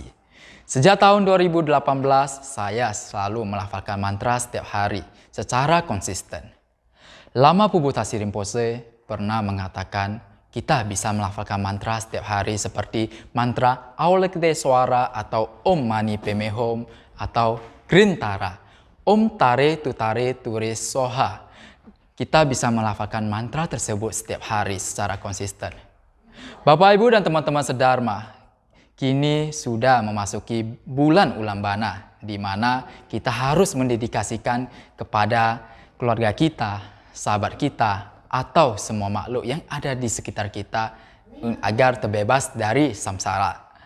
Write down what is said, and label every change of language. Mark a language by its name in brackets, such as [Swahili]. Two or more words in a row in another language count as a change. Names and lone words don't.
[Indonesian] Sejak tahun 2018, saya selalu melafalkan mantra setiap hari secara konsisten. Lama Pubutasi Rinpoche pernah mengatakan kita bisa melafalkan mantra setiap hari seperti mantra Aulekte Suara atau [Sanskrit] Om Mani Padme Hum [Indonesian] atau Grintara, [Sanskrit] Om Tare Tutare Ture Soha. [Indonesian] Kita bisa melafalkan mantra tersebut setiap hari secara konsisten. Bapak, Ibu, dan teman-teman sedharma, kini sudah memasuki bulan Ulambana, di mana kita harus mendedikasikan kepada keluarga kita, sahabat kita, atau semua makhluk yang ada di sekitar kita agar terbebas dari samsara.